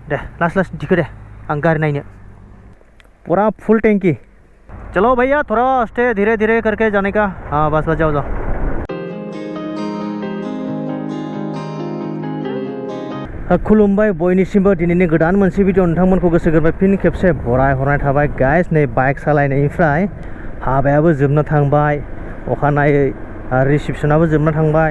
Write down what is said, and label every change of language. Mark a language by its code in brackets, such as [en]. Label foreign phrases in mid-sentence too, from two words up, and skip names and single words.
[brx] दे लास्ट लास्ट दिखो दे आं गाड़ी नायनो पूरा फुल टैंकी। [hi] चलो भैया थोड़ा स्टे धीरे धीरे करके जाने का। हाँ बस बस जाओ जाओ। [brx] खुलुमबाय बयनिसिमबो दिनैनि गोदान मोनसे भिडिअ नोंथांमोनखौ गोसो गोरबोनिफ्राय फिन खेबसे बराय हरनाय थाबाय गाइस। नै बाइक सालायनायनिफ्राय हाबायाबो जोबना थांबाय, अखानायै रिसेपसनाबो जोबना थांबाय।